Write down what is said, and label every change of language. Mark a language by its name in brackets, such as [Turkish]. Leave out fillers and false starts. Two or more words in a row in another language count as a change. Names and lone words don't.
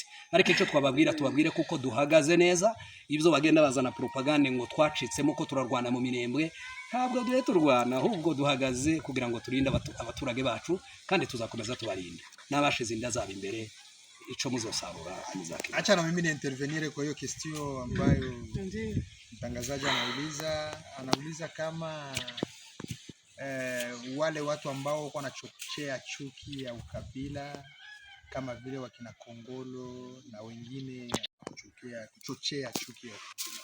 [Kinyarwanda] Ariko icyo twababwira tubabwire kuko duhagaze neza. Ibyo bagenda bazana propaganda ngo twacitsemo ko turarwana mu Minembwe, ntabwo duhe turwana, ahubwo duhagaze kugira ngo turinde abaturage bacu, kandi tuzakomeza tubarinda n'abashize inda zabo imbere. [Rundi] Ico muzosarura amizaki. [Swahili] Acha na mimi niintervenire kwa hiyo question ambayo mtangazaji anauliza kama wale watu ambao wanachochea chuki ya ukabila kama vile wakina Kongolo na wengine kuchochea chuki ya ukabila.